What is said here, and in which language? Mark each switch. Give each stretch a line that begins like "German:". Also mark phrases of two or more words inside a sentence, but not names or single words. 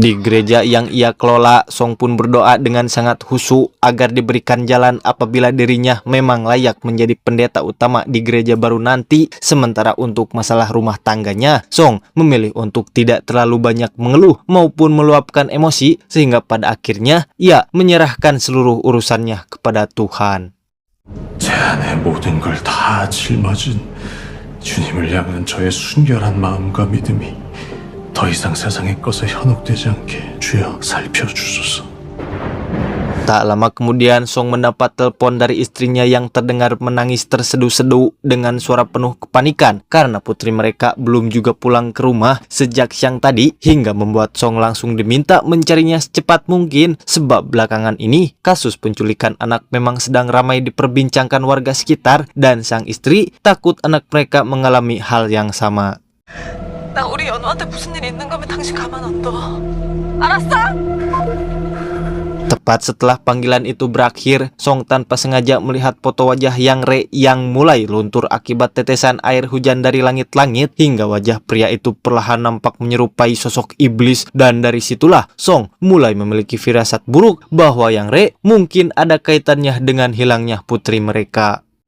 Indonesian: Di gereja yang ia kelola, Song pun berdoa dengan sangat khusyuk agar diberikan jalan apabila dirinya memang layak menjadi pendeta utama di gereja baru nanti. Sementara untuk masalah rumah tangganya, Song memilih untuk tidak terlalu banyak mengeluh maupun meluapkan emosi, sehingga pada akhirnya ia menyerahkan seluruh urusannya kepada Tuhan.
Korean: 제 안에 모든 걸 다 짊어진 주님을 향한 저의 순결한 마음과 믿음이 더 이상 세상의 것에 현혹되지 않게 주여 살펴주소서.
Indonesian: Tak lama kemudian, Song mendapat telepon dari istrinya yang terdengar menangis terseduh-seduh dengan suara penuh kepanikan karena putri mereka belum juga pulang ke rumah sejak siang tadi, hingga membuat Song langsung diminta mencarinya secepat mungkin sebab belakangan ini kasus penculikan anak memang sedang ramai diperbincangkan warga sekitar dan sang istri takut anak mereka mengalami hal yang sama.
Korean: 나 우리 연우한테 무슨 일 있는 거면 당신 가만 안 둬. 알았어?
Indonesian: Tepat setelah panggilan itu berakhir, Song tanpa sengaja melihat foto wajah Yang Re yang mulai luntur akibat tetesan air hujan dari langit-langit, hingga wajah pria itu perlahan nampak menyerupai sosok iblis, dan dari situlah Song mulai memiliki firasat buruk bahwa Yang Re mungkin ada kaitannya dengan hilangnya putri mereka.